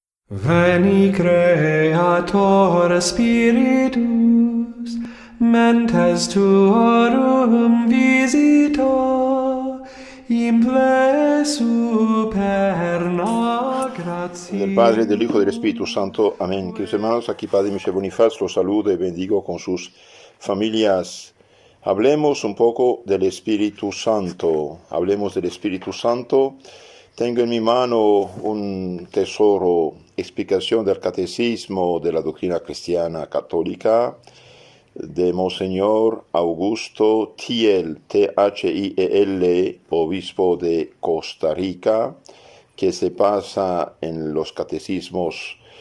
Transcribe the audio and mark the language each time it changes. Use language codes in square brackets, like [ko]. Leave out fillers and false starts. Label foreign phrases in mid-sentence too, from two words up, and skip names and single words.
[la] Veni Creator Spiritus, mentes tuorum visita, imple superna gratia. [es] Del Padre, del Hijo y del Espíritu Santo. Amén. Queridos hermanos, aquí Padre Michel Bonifaz los saludo y bendigo con sus familias. Hablemos un poco del Espíritu Santo. Hablemos del Espíritu Santo. Tengo en mi mano un tesoro, explicación del Catecismo de la Doctrina Cristiana Católica, de Monseñor Augusto Thiel, Thiel, obispo de Costa Rica, que se pasa en los catecismos